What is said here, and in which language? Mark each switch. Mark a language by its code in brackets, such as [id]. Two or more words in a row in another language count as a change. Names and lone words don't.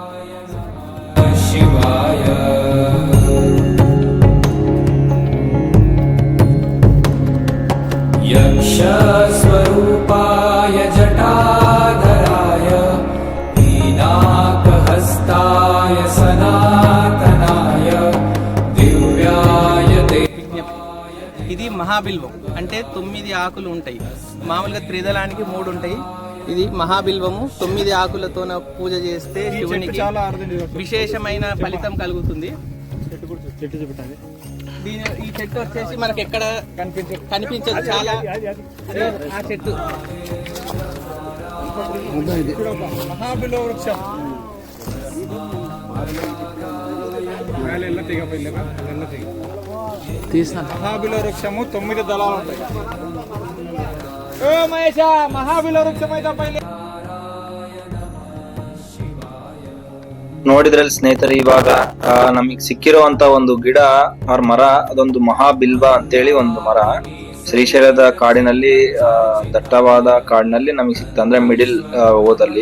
[sa] ಶಿವಾಯ ಯಕ್ಷ ಸ್ವರೂಪಾಯ ಜಟಾಧರಾಯ ಪೀನಾಕಹಸ್ತಾಯ ಸನಾತನಾಯ దివ్యాయ. [te] ఇది మహాబిల్వం అంటే 9 ఆకులు ఉంటాయి. మామూలుగా త్రిదళానికి 3 ఉంటాయి. ఇది మహాబిల్వము. 9 ఆకులతో పూజ చేస్తే శివునికి విశేషమైన ఫలితం కలుగుతుంది. ఈ చెట్టు వచ్చేసి మనకి ఎక్కడ కనిపించదు, చాలా ఆ చెట్టు మహాబిల్వ వృక్షం. మహాబిల్వ వృక్షము 9 దళాలు ఉంటాయి. మహేష మహాబిల్వ వృక్షం అయితే పైలే. [kn] ನೋಡಿದ್ರಲ್ಲಿ ಸ್ನೇಹಿತರೆ, ಇವಾಗ ನಮಗ್ ಸಿಕ್ಕಿರುವಂತ ಒಂದು ಗಿಡ ಅವ್ರ ಮರ, ಅದೊಂದು ಮಹಾಬಿಲ್ವ ಅಂತೇಳಿ ಒಂದು ಮರ ಶ್ರೀಶೈಲದ ಕಾಡಿನಲ್ಲಿ, ದಟ್ಟವಾದ ಕಾಡಿನಲ್ಲಿ ನಮಗೆ ಸಿಕ್ತ, ಅಂದ್ರೆ ಮಿಡಿಲ್ ಓದಲ್ಲಿ.